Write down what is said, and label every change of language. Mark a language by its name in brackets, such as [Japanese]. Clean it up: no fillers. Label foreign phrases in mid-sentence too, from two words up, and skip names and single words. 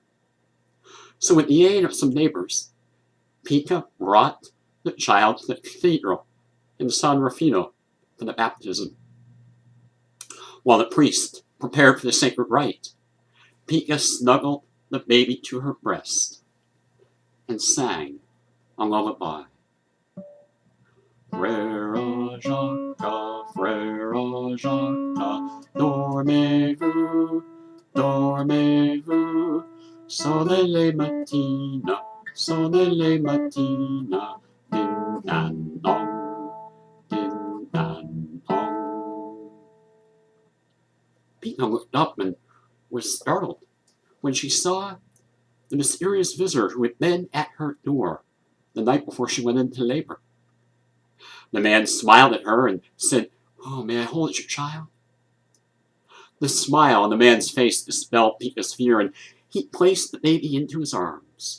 [English] So with the aid of some neighbors, Pika brought the child to the cathedral in San Rufino for the baptism. While the priest prepared for the sacred rite, Pika snuggled the baby to her breast and sang a lullaby. [French] Frère Jacques, dormez-vous, sonne les matines, din dan dong, din dan dong. [English] Pika looked up and was startled. when she saw the mysterious visitor who had been at her door the night before she went into labor. The man smiled at her and said, "Oh, may I hold your child?" The smile on the man's face dispelled Pika's fear, and he placed the baby into his arms.